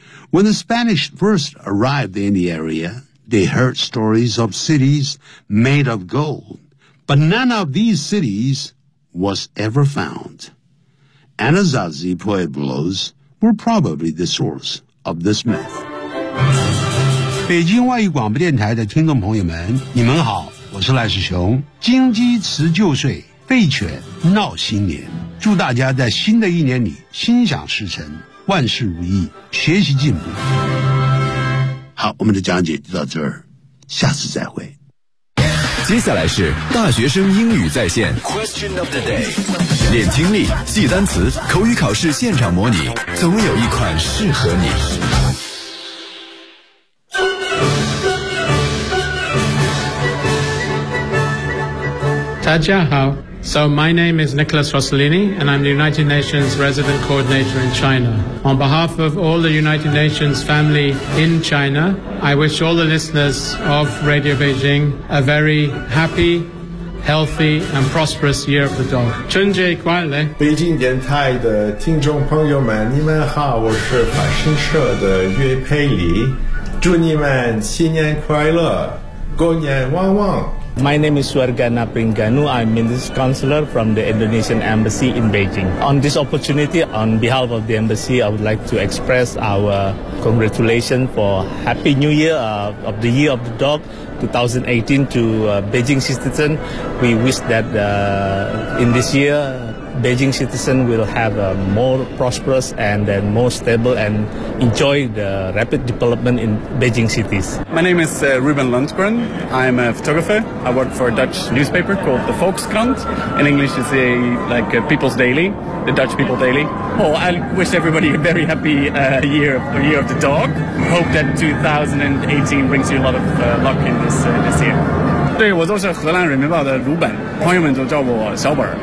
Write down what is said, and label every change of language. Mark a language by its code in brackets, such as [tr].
[en] When the Spanish first arrived in the area, they heard stories of cities made of gold, But none of these cities was ever found. Anasazi pueblos were probably the source of this myth. [zh] 北京外语广播电台的听众朋友们，你们好，我是赖世雄。金鸡辞旧岁，废犬闹新年。祝大家在新的一年里心想事成，万事如意，学习进步。好，我们的讲解就到这儿，下次再会。接下来是大学生英语在线 Question of the day， 练听力，记单词，口语考试现场模拟，总有一款适合你。 [en] 大家好， So my name is Nicholas Rossellini and I'm the United Nations Resident Coordinator in China. On behalf of all the United Nations family in China, I wish all the listeners of Radio Beijing a very happy, healthy and prosperous year of the dog. [zh] 春节快乐！北京电台的听众朋友们，你们好，我是法新社的岳佩里，祝你们新年快乐，过年旺旺。 [en] My name is Swarga Napringanu. I'm Minister Counselor from the Indonesian Embassy in Beijing. On this opportunity, on behalf of the Embassy, I would like to express our congratulations for Happy New Year of the Year of the Dog 2018 to Beijing citizens. We wish that in this year, Beijing citizens will have a more prosperous and then more stable and enjoy the rapid development in Beijing cities. My name is Ruben Lundgren. I'm a photographer. I work for a Dutch newspaper called the Volkskrant. In English, it's a People's Daily, the Dutch People Daily. Oh, I wish everybody a very happy year of the dog. Hope that 2018 brings you a lot of luck in this year. [zh] 对，我就是荷兰人民报的鲁本，朋友们都叫我小本。